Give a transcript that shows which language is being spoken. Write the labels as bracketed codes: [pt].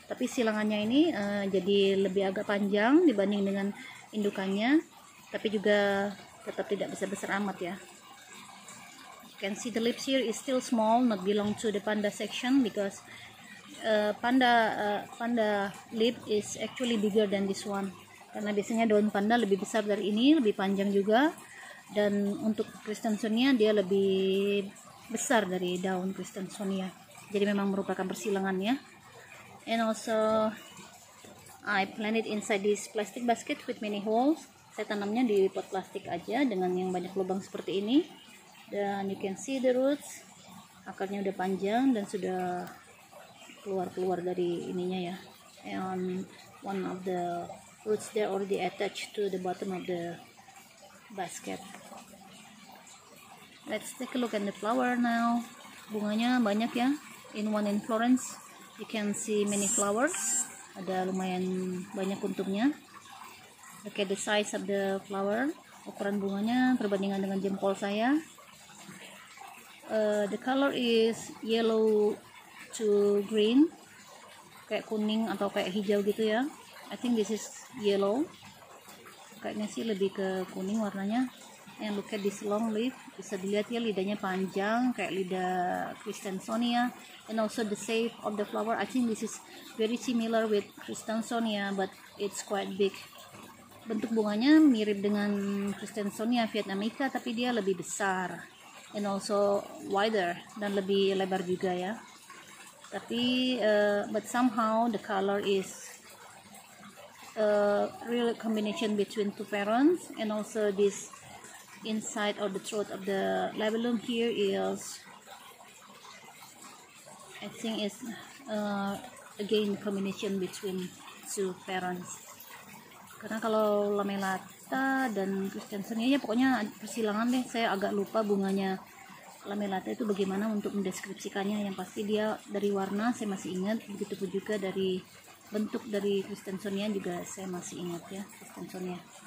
[id] Tapi silangannya ini jadi lebih agak panjang dibanding dengan indukannya, tapi juga tetap tidak besar-besar amat ya. [en] You can see the leaves here is still small, not belong to the panda section, because panda leaf is actually bigger than this one. [id] Karena biasanya daun panda lebih besar dari ini, lebih panjang juga, dan untuk Kristensonia dia lebih besar dari daun Kristensonia. Jadi memang merupakan persilangannya. [en] And also I planted inside this plastic basket with many holes. [id] Saya tanamnya di pot plastik aja dengan yang banyak lubang seperti ini. Dan [en] you can see the roots, [id] akarnya udah panjang dan sudah keluar dari ininya ya. [en] And one of the roots there already attached to the bottom of the basket. Let's take a look at the flower now. [id] Bunganya banyak ya. [en] In one inflorescence you can see many flowers. [id] Ada lumayan banyak untungnya. [en] Look at the size of the flower. [id] Ukuran bunganya perbandingan dengan jempol saya. [en] The color is yellow to green, [id] kayak kuning atau kayak hijau gitu ya. [en] I think this is yellow. [id] Kayaknya sih lebih ke kuning warnanya. [en] And look at this long leaf, [id] bisa dilihat ya lidahnya panjang kayak lidah Kristensonia. [en] And also the shape of the flower, I think this is very similar with Kristensonia, but it's quite big. [id] Bentuk bunganya mirip dengan Kristensonia vietnamica, tapi dia lebih besar. [en] and also wider, [id] dan lebih lebar juga ya. Tapi [en] but somehow the color is real combination between two parents, and also this inside or the throat of the labellum here is, I think is again combination between two parents. [id] Karena kalau Lamellata dan Christensonia ya pokoknya persilangan deh, saya agak lupa bunganya Lamellata itu bagaimana untuk mendeskripsikannya. Yang pasti dia dari warna saya masih ingat, begitupun juga dari bentuk dari Christensonia juga saya masih ingat ya, Christensonia.